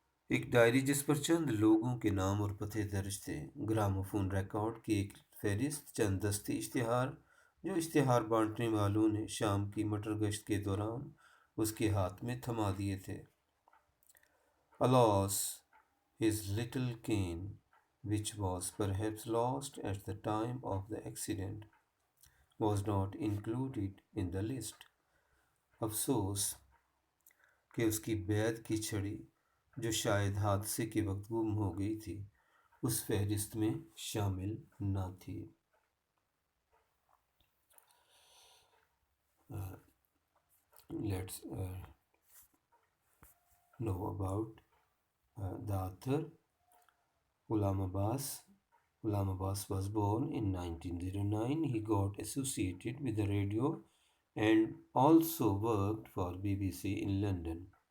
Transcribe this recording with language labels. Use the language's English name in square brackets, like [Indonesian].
[Hindi] एक डायरी जिस पर चंद लोगों के नाम और पते दर्ज थे. ग्रामोफोन रिकॉर्ड की एक फहरिस्त, चंद दस्ती इश्तिहार जो इश्तिहार बांटने वालों ने शाम की मटर गश्त के दौरान उसके हाथ में थमा दिए थे. [English] Alas, his little cane, which was perhaps lost at the time of the accident, was not included in the list. [Hindi] अफसोस कि उसकी बैद की छड़ी जो शायद हादसे के वक्त गुम हो गई थी उस फहरिस्त में शामिल न थी. [English] Let's know about the author. Ghulam Abbas. Ghulam Abbas was born in 1909. He got associated with the radio and also worked for BBC in London.